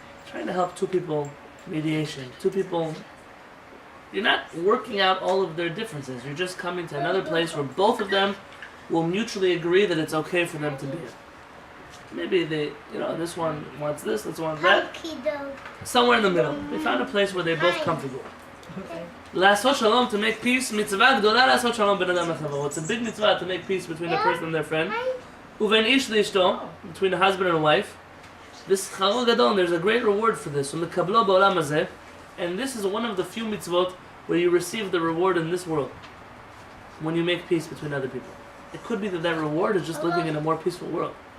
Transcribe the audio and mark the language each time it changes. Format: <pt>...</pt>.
<en>Trying to help two people, mediation. Two people, you're not working out all of their differences. You're just coming to another place where both of them will mutually agree that it's okay for them to be. Maybe they, this one wants this one wants that. Somewhere in the middle. They found a place where they're both comfortable.</en> <he>לעשות שלום,</he> <en>to make peace,</en> <he>מצווה גדולה לעשות שלום בין אדם לחברו.</he> <en>It's a big mitzvah to make peace between a person and their friend.</en> <he>ובין איש לאשתו,</he> <en>between a husband and a wife. This</en> <he>שכרו גדול,</he> <en>there's a great reward for this.</en> <he>ומקבלו בעולם הזה.</he> <en>And this is one of the few mitzvot where you receive the reward in this world. When you make peace between other people. It could be that that reward is just living in a more peaceful world.</en>